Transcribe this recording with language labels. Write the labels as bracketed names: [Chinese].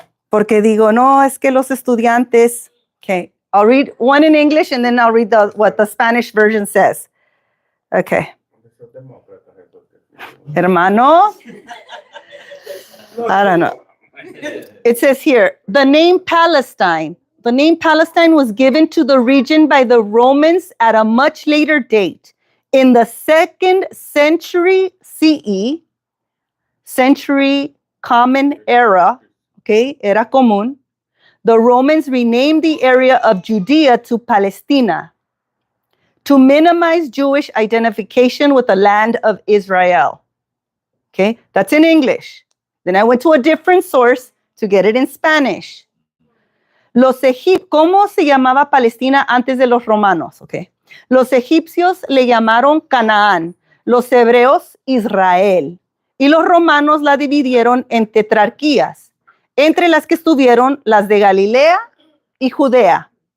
[Spanish] Porque digo, no, es que los estudiantes. Okay. [English] I'll read one in English and then I'll read what the Spanish version says. Okay. Hermano. I don't know. It says here, the name Palestine was given to the region by the Romans at a much later date. In the 2nd century CE, century common era, okay, [Spanish] era común, [English] the Romans renamed the area of Judea to Palestina to minimize Jewish identification with the land of Israel. Okay, that's in English. Then I went to a different source to get it in Spanish. [Spanish] ¿Cómo se llamaba Palestina antes de los romanos? Okay. Los egipcios le llamaron Canaán, los hebreos Israel, y los romanos la dividieron en tetrarquías, entre las que estuvieron las de Galilea y Judea.